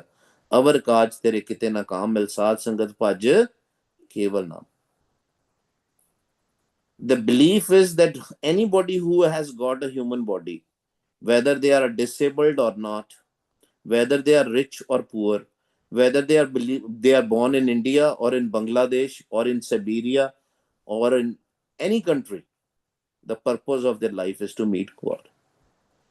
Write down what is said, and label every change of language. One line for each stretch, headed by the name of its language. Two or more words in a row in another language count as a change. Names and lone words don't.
Punjabi: ਅਵਰਿ ਕਾਜ ਤੇਰੈ ਕਿਤੈ ਨ ਕਾਮ ਮਿਲੁ ਸਾਧ ਸੰਗਤਿ ਭਜੁ ਕੇਵਲ ਨਾਮ.
English: The belief is that anybody who has got a human body, whether they are disabled or not, whether they are rich or poor, whether they are born in India or in Bangladesh or in Siberia or in any country, the purpose of their life is to meet God.